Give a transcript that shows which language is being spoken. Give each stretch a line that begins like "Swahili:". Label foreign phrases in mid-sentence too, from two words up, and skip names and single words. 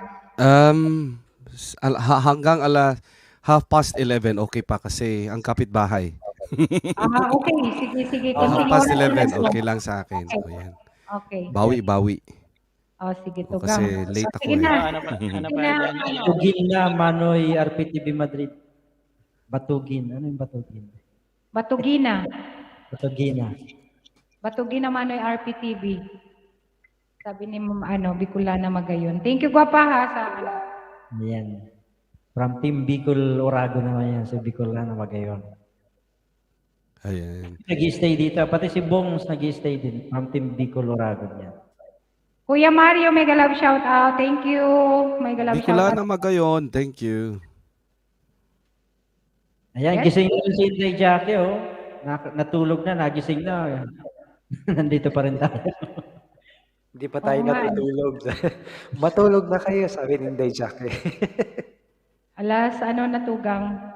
Filipino: Hanggang 11:30 okay pa kasi ang kapitbahay. Okay. Sige. Kunting 11:30 oras okay lang sa akin. So, yan. Okay. Bawi. Sige, Tugang. Kasi late ako. Sige na. Batugin na Manoy RPTV Madrid. Batugin. Ano yung batugin? Batugina. Batugina. Manoy RPTV. Sabi ni Bicolana Magayon.
English: Thank you,
Filipino: Gwapa, ha, sa Ayan. From Team Bicol Orago naman yan. Sa Bicolana Magayon. Ayan. Nag-i-stay dito. Pati si Bongs nag-i-stay din. From Team Bicol Orago yan.
English: Kuya Mario, mega love shout out. Thank you. Mega love shout Bicolana out. Magayon, thank you.
Filipino: Ayan, Yes. gising na si Inday Jackie, natulog na, nagising na. Nandito pa rin tayo. Hindi pa tayo Oo nga. natutulog. Matulog na kayo, sabi ni Inday Jackie. Alas, na Tugang.